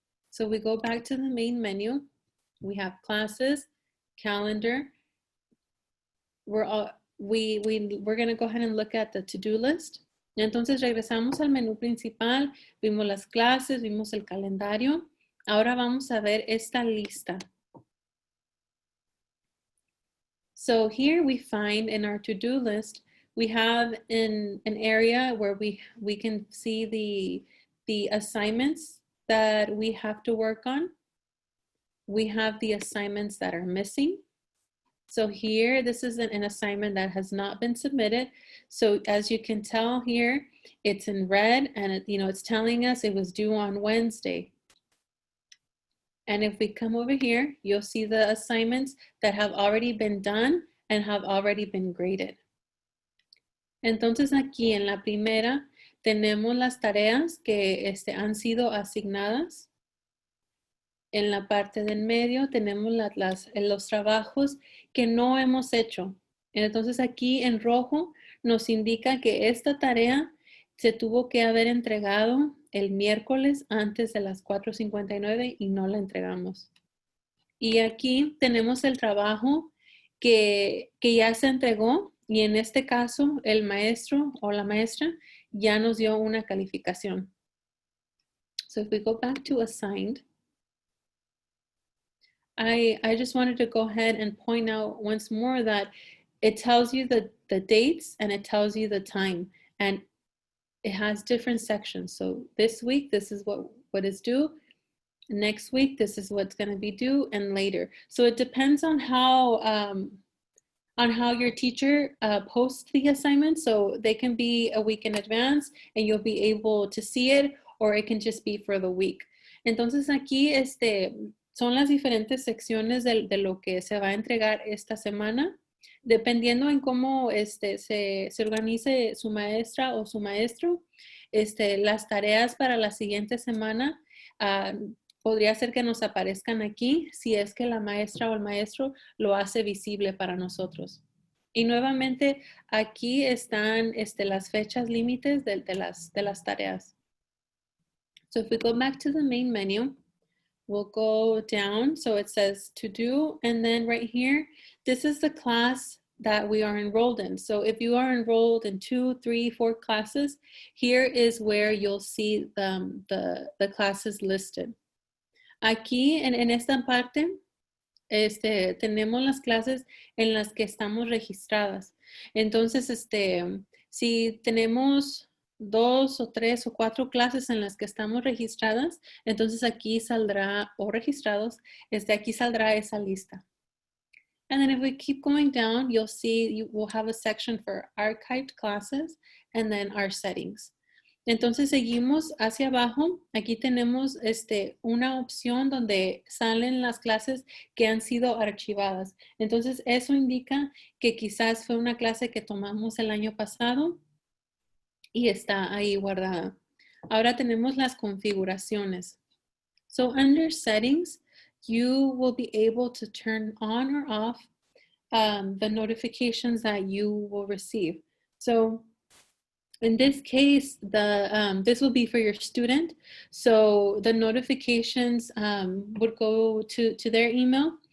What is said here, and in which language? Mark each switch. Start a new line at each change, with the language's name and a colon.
English: So we go back to the main menu. We have classes, calendar. We're going to go ahead and look at the to-do list.
Spanish: Entonces regresamos al menú principal, vimos las clases, vimos el calendario. Ahora vamos a ver esta lista.
English: So here we find in our to-do list, we have in an area where we can see the assignments that we have to work on. We have the assignments that are missing. So here, this is an assignment that has not been submitted. So as you can tell here, it's in red and it's telling us it was due on Wednesday. And if we come over here, you'll see the assignments that have already been done and have already been graded.
Spanish: Entonces aquí en la primera tenemos las tareas que han sido asignadas. En la parte del medio tenemos los trabajos que no hemos hecho. Entonces aquí en rojo nos indica que esta tarea se tuvo que haber entregado el miércoles antes de las 4:59 y no la entregamos. Y aquí tenemos el trabajo que ya se entregó y en este caso el maestro o la maestra ya nos dio una calificación.
English: So if we go back to assigned, I just wanted to go ahead and point out once more that it tells you the dates and it tells you the time, and it has different sections. So this week, this is what is due. Next week, this is what's going to be due, and later. So it depends on how your teacher posts the assignment. So they can be a week in advance and you'll be able to see it, or it can just be for the week.
Spanish: Entonces aquí son las diferentes secciones de lo que se va a entregar esta semana, dependiendo en cómo se organice su maestra o su maestro. Las tareas para la siguiente semana podría ser que nos aparezcan aquí si es que la maestra o el maestro lo hace visible para nosotros. Y nuevamente aquí están las fechas límites de las tareas.
English: So if we go back to the main menu, we'll go down. So it says to do, and then right here, this is the class that we are enrolled in. So if you are enrolled in 2, 3, 4 classes, here is where you'll see the classes listed.
Spanish: Aquí en esta parte tenemos las clases en las que estamos registradas. Entonces, si tenemos 2 o 3 o 4 clases en las que estamos registradas, entonces aquí saldrá, o registrados, aquí saldrá esa lista.
English: And then if we keep going down, you'll see you will have a section for archived classes and then our settings.
Spanish: Entonces seguimos hacia abajo. Aquí tenemos una opción donde salen las clases que han sido archivadas. Entonces eso indica que quizás fue una clase que tomamos el año pasado y está ahí guardada. Ahora tenemos las configuraciones.
English: So under settings, you will be able to turn on or off the notifications that you will receive. So in this case, this will be for your student. So the notifications would go to their email.